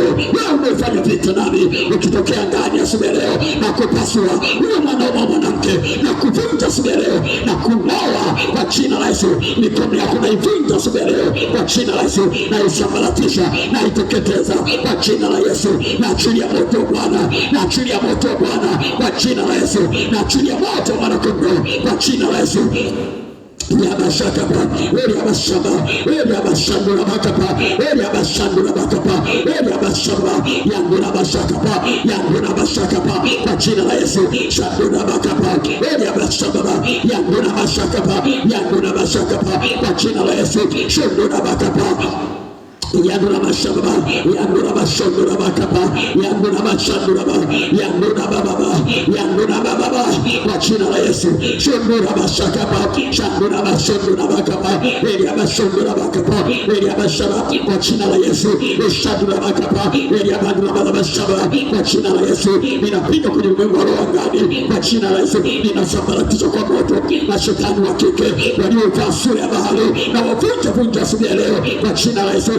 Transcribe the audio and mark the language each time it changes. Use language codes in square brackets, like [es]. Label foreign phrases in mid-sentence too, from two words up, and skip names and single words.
[sw] Wewe umefanya vita nani ukitokea angani asubuhi leo na kupasua huyo mwanaume mwanamke na kuvunja asubuhi leo na kunoa kwa jina la Yesu. Mikono yako na ivunja asubuhi leo kwa jina la Yesu, na isambaratisha na iteketeza kwa jina la Yesu. Na achilia moto Bwana, na achilia moto Bwana kwa jina la Yesu, na achilia moto mwana kondoo kwa jina la Yesu. Yabashakapa, Yabashaba, Yabashandura Bakapa, Yabashandura Bakapa, Yabashaba, Yandura Bashakapa, Yandura Bashakapa, kwa jina la Yesu. Shandura Bakapa, Yabashaba, Yandura Bashakapa, Yandura Bashakapa, kwa jina la Yesu. Shandura Bakapa, Yandura Bashaba, Yandura Bashandura Bakapa, Yandura Bashandura Ba, Yandura Baba, Yandura Baba, kwa jina la Yesu. Shandura Bashakapa, Shandura Bashandura Bakapa, Elia Bashandura Bakapa, Elia Bashaba, kwa jina la Yesu. Shandura Bakapa, Elia Bandura Bashaba, kwa jina la Yesu. Ninapiga kwenye ulimwengu wa roho angani kwa jina la Yesu. Ninasambaratisha kwa moto na shetani wa kike waliovaa sura ya bahari, na wavunja asubuhi leo kwa jina la Yesu.